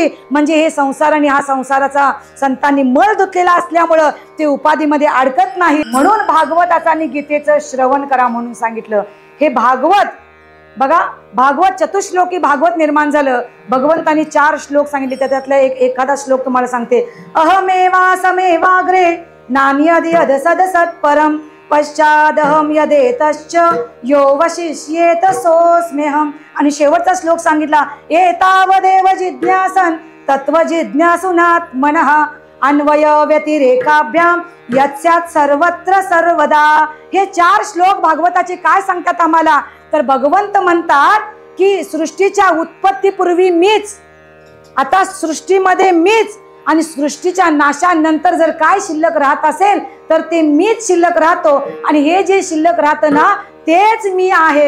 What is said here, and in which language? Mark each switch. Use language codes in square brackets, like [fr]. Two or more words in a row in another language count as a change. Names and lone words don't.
[mr] म्हणजे हे संसार आणि हा संसाराचा संतांनी मळ धुतलेला असल्यामुळं ते उपाधीमध्ये अडकत नाही. म्हणून भागवताचं आणि गीतेचं श्रवण करा म्हणून सांगितलं. हे भागवत बघा, भागवत चतुश्लोकी भागवत निर्माण झालं. भगवंतांनी 4 श्लोक सांगितले, त्यातला एखादा श्लोक तुम्हाला सांगते. [sa] अहमेवा समेवाग्रे नान्यद्यद सदसत्परम पश्चादहम यदेतश्च यो वशिष्येत सोऽस्म्यहम्. [mr] आणि शेवटचा श्लोक सांगितला, [sa] एतावदेव जिज्ञासन तत्व जिज्ञासुनात्मनः अन्वय व्यतिरेकाभ्याम यत्स्यात् सर्वत्र सर्वदा. [mr] हे 4 श्लोक भागवताचे काय सांगतात आम्हाला? तर भगवंत म्हणतात की सृष्टीच्या उत्पत्तीपूर्वी मीच, आता सृष्टीमध्ये मीच, आणि सृष्टीच्या नाशानंतर जर काय शिल्लक राहत असेल तर ते मीच शिल्लक राहतो, आणि हे जे शिल्लक राहतं ना तेच मी आहे.